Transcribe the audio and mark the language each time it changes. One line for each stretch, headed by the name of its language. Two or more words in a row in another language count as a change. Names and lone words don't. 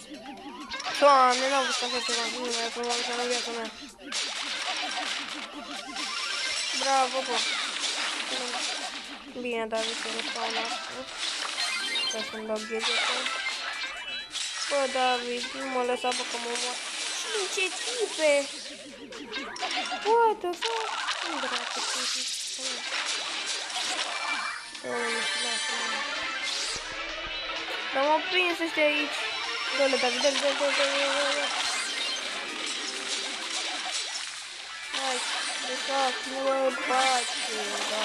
Romanian: Doamne, n-au văzut așa ceva, nu mai frumos în viața mea. Bravo, bă. Bine, David, să nu stau la asta. Ca să-mi dau gadget-ul. Bă, David, nu mă lăsa, bă, că mă mor. Ce tipe!
English: What the fuck?
Romanian: Nu dracu, ce tipe. Dar m-au prins ăștia aici. Dă-le, David, dă-le. Hai, lăsați-mă, pace, da.